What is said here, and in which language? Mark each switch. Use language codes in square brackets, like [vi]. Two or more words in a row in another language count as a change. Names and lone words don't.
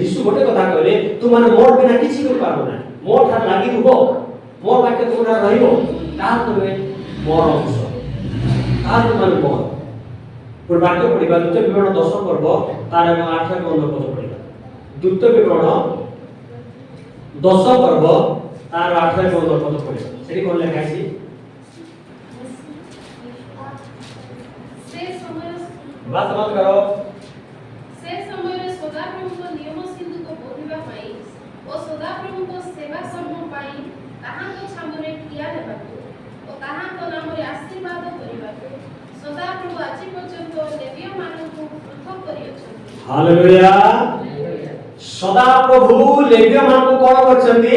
[or] ଯୀଶୁ ଗୋଟେ କଥା କହିଲେ, ତୁମାନେ ମୋର ବିନା କିଛି କରିପାରିବ ନାହିଁ, ମୋ ଠାରୁ ଲାଗି ରୁହ, ମୋ ବାକ୍ୟ ତୁମର ରହିବ, ତାହା ତୁମେ ମୋର ଅଂଶ, ତାହା ତୁମେ ମୋର। ଗୋଟେ ବାକ୍ୟ ପଢିବା ଦ୍ୱିତୀୟ ବିବରଣ 10 ପର୍ବ ତାର 8 ଏବଂ 9 ପଦ ପଢିବା। ଦ୍ୱିତୀୟ ବିବରଣ 10 ପର୍ବ ତାର 8 ଏବଂ 9 ପଦ ପଢିବା। ସେଠି କଣ ଲେଖା ଅଛି? [hi] बात मत करो। [or] से ସମୟରେ ସଦାପ୍ରଭୁଙ୍କ ନିୟମ ସିନ୍ଧୁକ ବୋଧିବା ପାଇଁ ଓ ସଦାପ୍ରଭୁଙ୍କ ସେବା ସମୂହ ପାଇଁ ତାହାଙ୍କ ଛାମୁରେ ଠିଆ ହେବାକୁ ଓ ତାହାଙ୍କ ନାମରେ ଆଶୀର୍ବାଦ କରିବାକୁ ସଦାପ୍ରଭୁ ଆଜି ପର୍ଯ୍ୟନ୍ତ ଲେବୀୟମାନଙ୍କୁ ପୃଥକ୍ କରିଅଛନ୍ତି। ହାଲେଲୁୟା। ସଦାପ୍ରଭୁ ଲେବୀୟମାନଙ୍କୁ କଣ କରିଛନ୍ତି?